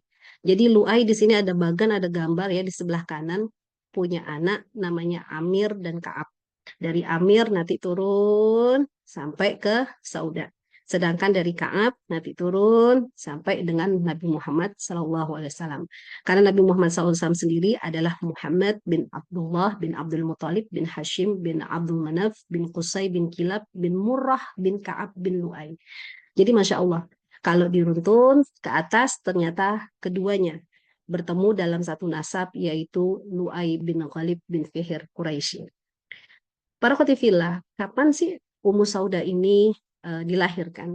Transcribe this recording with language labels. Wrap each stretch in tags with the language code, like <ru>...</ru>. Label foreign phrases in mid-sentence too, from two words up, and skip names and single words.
<id>Jadi Lu'ai di sini ada bagan, ada gambar ya di sebelah kanan, punya anak namanya Amir dan Ka'ab. Dari Amir nanti turun sampai ke Sauda. Sedangkan dari Ka'ab nanti turun sampai dengan Nabi Muhammad SAW. Karena Nabi Muhammad SAW sendiri adalah Muhammad bin Abdullah bin Abdul Muthalib bin Hashim bin Abdul Manaf bin Qusay bin Kilab bin Murrah bin Ka'ab bin Lu'ay. Jadi</id> <ar>ما شاء الله,</ar> <id>kalau diruntun ke atas ternyata keduanya bertemu dalam satu nasab, yaitu Lu'ay bin Ghalib bin Fihir Quraisy. Para khotifillah, kapan sih Ummu Sauda ini dilahirkan?</id>